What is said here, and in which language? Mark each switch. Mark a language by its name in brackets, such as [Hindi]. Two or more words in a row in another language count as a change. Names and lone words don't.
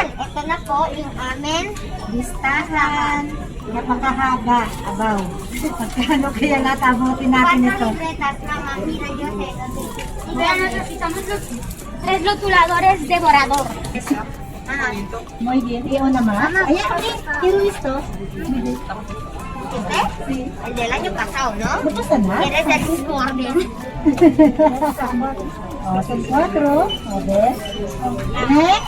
[Filipino] Ito na po yung amin. Listahan. Napakahaba. Abaw. Pagkano kaya natabutin natin 4 ito? [Spanish] libretas, Mama. Mira, yo sé. Ya necesitamos los 3 rotuladores de borrador. Muy bien. [Filipino] Iyon naman. Ayan. [Spanish] Quiero esto. ¿Este? El del año pasado, ¿no? [Filipino] Basta na. [Spanish] ¿Quieres el mismo orden? Oh, son 4. A ver. Next.